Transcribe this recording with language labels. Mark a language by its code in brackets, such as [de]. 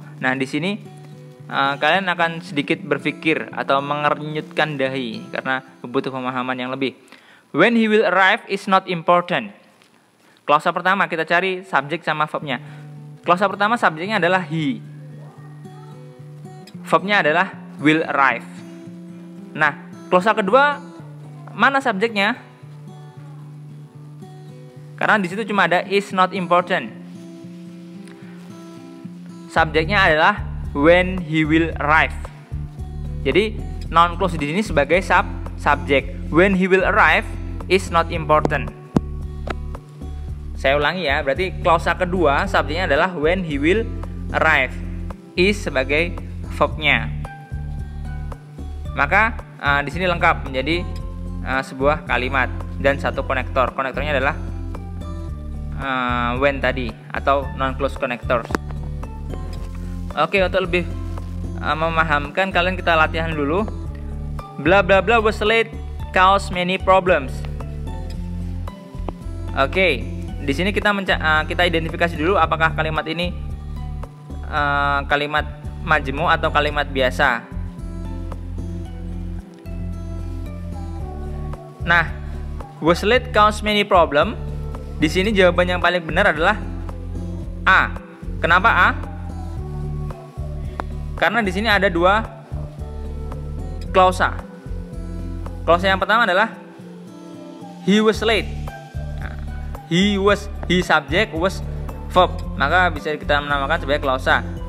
[id] Nah, di sini kalian akan sedikit berpikir atau mengernyitkan dahi karena butuh pemahaman yang lebih. [en] When he will arrive is not important. [id] Klausa pertama kita cari subjek sama verbnya. Klausa pertama subjeknya adalah he, verbnya adalah [en] will arrive. [id] Nah, klausa kedua mana subjeknya? Karena di situ cuma ada [en] is not important. [id] Subjeknya adalah [en] when he will arrive. [id] Jadi noun clause di sini sebagai subjek. [en] When he will arrive is not important. [id] Saya ulangi ya, berarti klausa kedua subjeknya adalah [en] when he will arrive, [id] is sebagai verbnya. Maka di sini lengkap menjadi sebuah kalimat dan satu konektor. Konektornya adalah when tadi atau non close connectors. Oke, untuk lebih memahamkan kalian kita latihan dulu. [en] Bla bla bla was late cause many problems. [id] Oke. Di sini kita identifikasi dulu apakah kalimat ini kalimat majmu atau kalimat biasa. [en] Nah, was late cause many problem. [id] Di sini jawaban yang paling benar adalah A. Kenapa A? Karena di sini ada 2 klausa. Klausa yang pertama adalah [en] he was late. He subject was verb, [id] maka bisa kita menamakan sebagai klausa.